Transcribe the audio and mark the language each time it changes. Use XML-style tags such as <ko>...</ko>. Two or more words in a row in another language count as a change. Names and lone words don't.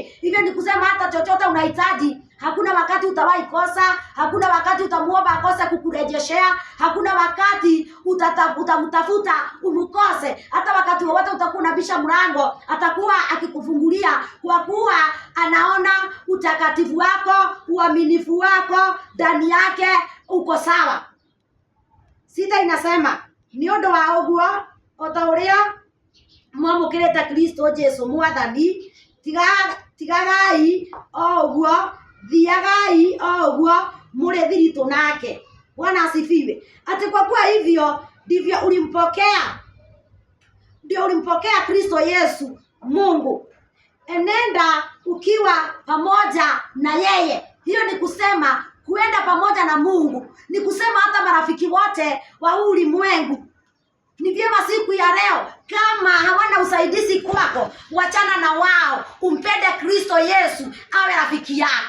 <sw>Hivyo ni kusema hata chochote unahitaji, hakuna wakati utawahi kosa, hakuna wakati utamuomba akose kukurejeshea, hakuna wakati utamtafuta umkose. Hata wakati wowote utakuwa unabisha mlango, atakuwa akikufungulia, kwa kuwa anaona utakatifu wako, uaminifu wako ndani yake uko sawa.</sw> <ki>6 inasema, ni undu wa uguo ota uria mwamukirite Kristo Jesu mwathani, tigagai o uguo, thiagai o uguo muri thiritũ nake.</ki> <sw>Bwana asifiwe. Ati kwa kuwa hivyo ndivyo ulimpokea Kristo Yesu Mungu, enenda ukiwa pamoja na yeye. Hiyo ni kusema kuenda pamoja na Mungu, ni kusema hata marafiki wote wa ulimwengu ni vyema siku ya leo, kama hawana usaidizi kwako, wachana na wao, umpende Kristo Yesu awe rafiki yako.</sw>